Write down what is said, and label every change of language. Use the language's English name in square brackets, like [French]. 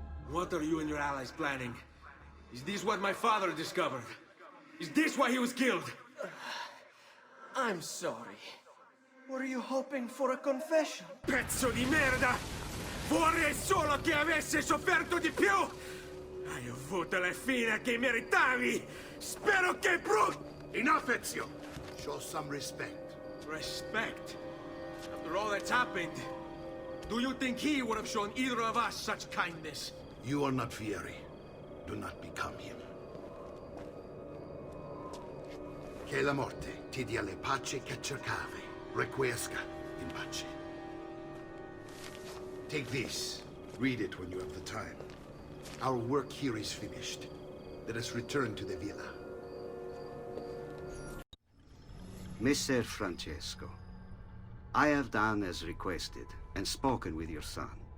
[English] What are you and your allies planning? Is this what my father discovered? Is this why he was killed? I'm sorry. Were you hoping for a confession? [Italian] Pezzo di merda! Vorrei solo che avessi sofferto di più! Hai avuto la fine che meritavi! Spero che [English] Enough, Ezio! Show some respect. Respect? After all that's happened, do you think he would have shown either of us such kindness? You are not Vierre. Do not become him. [Italian] Che la morte ti dia le pace che cercavi. [Latin] Requiesca in pace. [English] Take this. Read it when you have the time. Our work here is finished. Let us return to the villa. Messer Francesco, I have done as requested and spoken with your son.